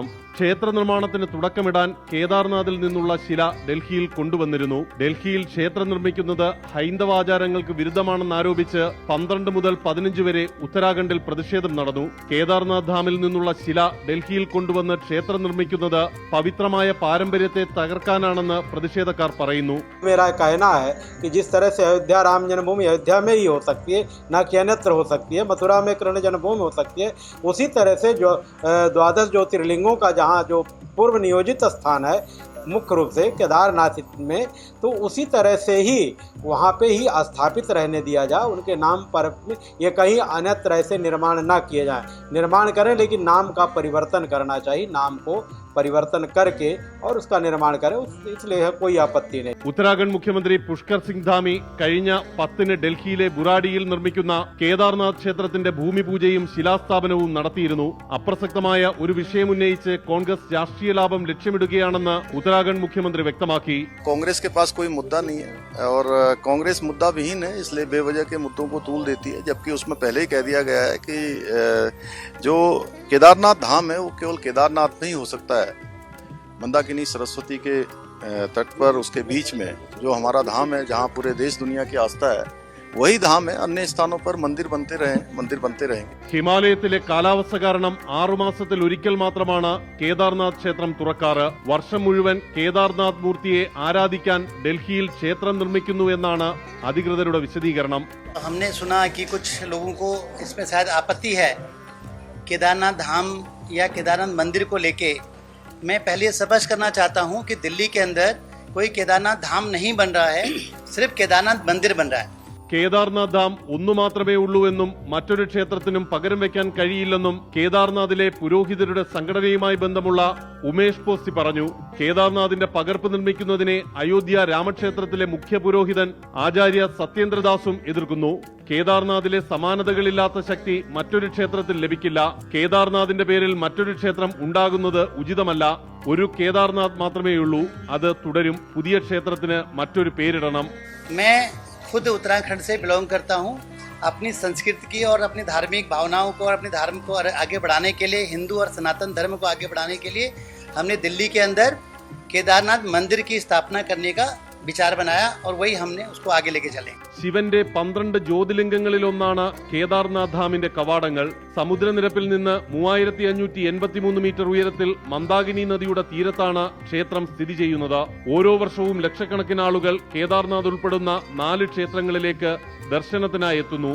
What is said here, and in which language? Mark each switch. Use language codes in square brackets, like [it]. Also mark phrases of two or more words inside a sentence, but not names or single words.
[ml] ക്ഷേത്ര നിർമ്മാണത്തിന് തുടക്കമിടാൻ കേദാർനാഥിൽ നിന്നുള്ള ശില ഡൽഹിയിൽ കൊണ്ടുവന്നിരുന്നു. ഡൽഹിയിൽ ക്ഷേത്രം നിർമ്മിക്കുന്നത് ഹൈന്ദവാചാരങ്ങൾക്ക് വിരുദ്ധമാണെന്നാരോപിച്ച് 12 മുതൽ 15 വരെ ഉത്തരാഖണ്ഡിൽ പ്രതിഷേധം നടന്നു. കേദാർനാഥ് ധാമിൽ നിന്നുള്ള ശില ഡൽഹിയിൽ കൊണ്ടുവന്ന് ക്ഷേത്രം നിർമ്മിക്കുന്നത് പവിത്രമായ പാരമ്പര്യത്തെ തകർക്കാനാണെന്ന് പ്രതിഷേധക്കാർ പറയുന്നു. [hi] मेरा कहना है कि जिस तरह से अयोध्या राम जन्मभूमि अयोध्या में ही हो सकती है, न कि अन्यत्र हो सकती है, मथुरा में कृष्ण जन्मभूमि हो सकती है, उसी तरह से जो 12 ज्योतिर्लिंगों का जहाँ जो पूर्व नियोजित स्थान है मुख्य रूप से केदारनाथ में, तो उसी तरह से ही वहाँ पे ही स्थापित रहने दिया जाए. उनके नाम पर ये कहीं अन्यत्र ऐसे निर्माण ना किए जाए. निर्माण करें लेकिन नाम का परिवर्तन करना चाहिए. नाम को परिवर्तन करके और उसका निर्माण करें, इसलिए कोई आपत्ति नहीं. [ml] ഉത്തരാഖണ്ഡ് മുഖ്യമന്ത്രി പുഷ്കർ സിംഗ് ധാമി കഴിഞ്ഞ 10-ന് ഡൽഹിയിലെ ബുറാഡിയിൽ നിർമ്മിക്കുന്ന കേദാർനാഥ് ക്ഷേത്രത്തിന്റെ ഭൂമി പൂജയും ശിലാസ്ഥാപനവും നടത്തിയിരുന്നു. അപ്രസക്തമായ ഒരു വിഷയം ഉന്നയിച്ച് കോൺഗ്രസ് രാഷ്ട്രീയ ലാഭം ലക്ഷ്യമിടുകയാണെന്ന് ഉത്തരാഖണ്ഡ് മുഖ്യമന്ത്രി വ്യക്തമാക്കി. [hi] कांग्रेस के पास कोई मुद्दा नहीं है और कांग्रेस मुद्दा विहीन है, इसलिए बेवजह के मुद्दों को तूल देती है. जबकि उसमें पहले ही कह दिया गया है कि जो केदारनाथ धाम है वो केवल केदारनाथ नहीं हो सकता है. मंदाकिनी सरस्वती के तट पर उसके बीच में जो हमारा धाम है, जहाँ पूरे देश दुनिया की आस्था है, वही धाम है. अन्य स्थानों पर मंदिर बनते रहेंगे. [ml] ഹിമാലയത്തിലെ കാലാവസ്ഥ കാരണം 6 മാസത്തിൽ ഒരിക്കൽ മാത്രമാണ് കേദാർനാഥ് ക്ഷേത്രം തുറക്കാറ്. വർഷം മുഴുവൻ കേദാർനാഥ് മൂർത്തിയെ ആരാധിക്കാൻ ഡൽഹിയിൽ ക്ഷേത്രം നിർമ്മിക്കുന്നു എന്നാണ് അധികൃതരുടെ വിശദീകരണം. [hi] हमने सुना कि कुछ लोगों को इसमें शायद आपत्ति है केदारनाथ धाम या केदारनाथ मंदिर को लेके. मैं पहले स्पष्ट करना चाहता हूं कि दिल्ली के अंदर कोई केदारनाथ धाम नहीं बन रहा है, सिर्फ केदारनाथ मंदिर बन रहा है. [ml] കേദാർനാഥ് ധാം ഒന്നു മാത്രമേ ഉള്ളൂ എന്നും മറ്റൊരു ക്ഷേത്രത്തിനും പകരം വെക്കാൻ കഴിയില്ലെന്നും കേദാർനാഥിലെ പുരോഹിതരുടെ സംഘടനയുമായി ബന്ധമുള്ള ഉമേഷ് പോസ്തി പറഞ്ഞു. കേദാർനാഥിന്റെ പകർപ്പ് നിർമ്മിക്കുന്നതിനെ അയോധ്യ രാമക്ഷേത്രത്തിലെ മുഖ്യ പുരോഹിതൻ ആചാര്യ സത്യേന്ദ്രദാസും എതിർക്കുന്നു. കേദാർനാഥിലെ സമാനതകളില്ലാത്ത ശക്തി മറ്റൊരു ക്ഷേത്രത്തിൽ ലഭിക്കില്ല. കേദാർനാഥിന്റെ പേരിൽ മറ്റൊരു ക്ഷേത്രം ഉണ്ടാകുന്നത് ഉചിതമല്ല. ഒരു കേദാർനാഥ് മാത്രമേയുള്ളൂ, അത് തുടരും. പുതിയ ക്ഷേത്രത്തിന് മറ്റൊരു പേരിടണം. [hi] खुद उत्तराखंड से बिलोंग करता हूँ. अपनी संस्कृति की और अपनी धार्मिक भावनाओं को और अपने धर्म को आगे बढ़ाने के लिए, हिंदू और सनातन धर्म को आगे बढ़ाने के लिए हमने दिल्ली के अंदर केदारनाथ मंदिर की स्थापना करने का विचार बनाया और वही हमने उसको आगे लेके चले. [ml] ശിവന്റെ 12 ജ്യോതിർലിംഗങ്ങളിലൊന്നാണ് കേദാർനാഥ് ധാമിന്റെ കവാടങ്ങൾ. സമുദ്രനിരപ്പിൽ നിന്ന് 3583 മീറ്റർ ഉയരത്തിൽ മന്ദാകിനി നദിയുടെ തീരത്താണ് ക്ഷേത്രം സ്ഥിതി ചെയ്യുന്നത്. ഓരോ വർഷവും ലക്ഷക്കണക്കിന് ആളുകൾ കേദാർനാഥ് ഉൾപ്പെടുന്ന 4 ക്ഷേത്രങ്ങളിലേക്ക് ദർശനത്തിനായി എത്തുന്നു.